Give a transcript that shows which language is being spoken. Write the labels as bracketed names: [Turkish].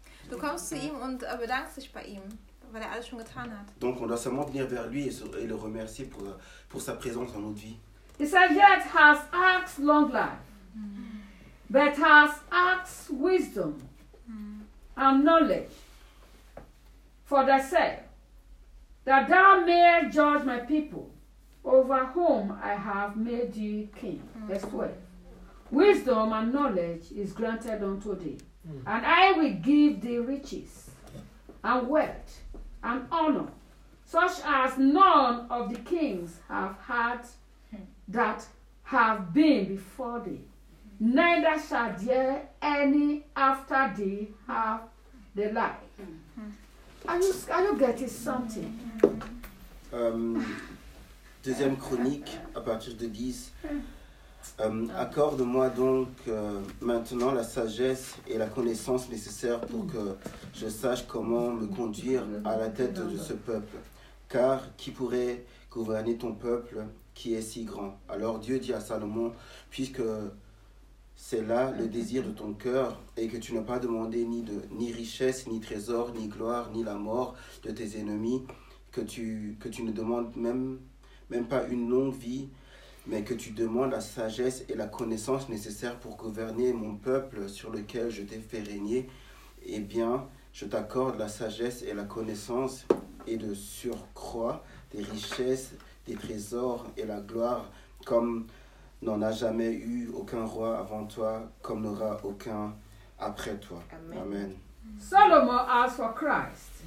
[German] Du kommst zu ihm und bedankst dich bei ihm, weil er alles schon getan hat. [French] Donc on doit seulement venir vers lui et le remercier pour sa présence dans notre vie. [English] He said, yet has asked long life, but has asked wisdom and knowledge for thyself, that thou mayest judge my people over whom I have made thee king. Verse 12. Wisdom and knowledge is granted unto thee, and I will give thee riches and wealth and honor, such as none of the kings have had that have been before thee, neither shall there any after thee have the like. Are you getting something? [French] Deuxième chronique, à partir de 10. Accorde-moi donc maintenant la sagesse et la connaissance nécessaires pour que je sache comment me conduire à la tête de ce peuple. Car qui pourrait gouverner ton peuple qui est si grand? Alors Dieu dit à Salomon, puisque c'est là le désir de ton cœur et que tu n'as pas demandé ni richesse, ni trésor, ni gloire, ni la mort de tes ennemis, que tu ne demandes même pas une longue vie, mais que tu demandes la sagesse et la connaissance nécessaires pour gouverner mon peuple sur lequel je t'ai fait régner, eh bien, je t'accorde la sagesse et la connaissance et de surcroît des richesses, des trésors et la gloire comme n'en a jamais eu aucun roi avant toi, comme n'aura aucun après toi. Amen. Amen. [English] Salomon asked for Christ.